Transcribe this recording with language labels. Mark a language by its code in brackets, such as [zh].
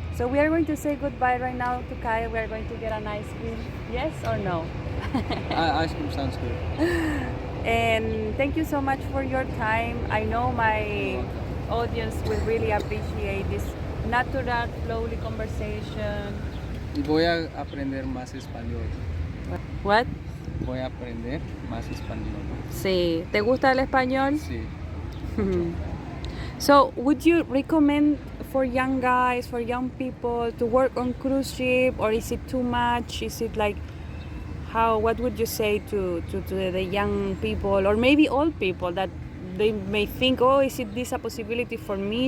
[en] So we are going to say goodbye right now to Kyle. We are going to get an ice cream. Yes or no? Ice cream sounds good. And thank you so much for your time. I know my audience will really appreciate this natural, flowly conversation. [es] Y voy a aprender más español. [en] What? [es] Voy a aprender más español. Sí. ¿Te gusta el español? Sí. [en] So, would you recommend for young guys, for young people to work on cruise ship, or is it too much? Is it like what would you say to the young people, or maybe old people that they may think, oh, is this a possibility for me?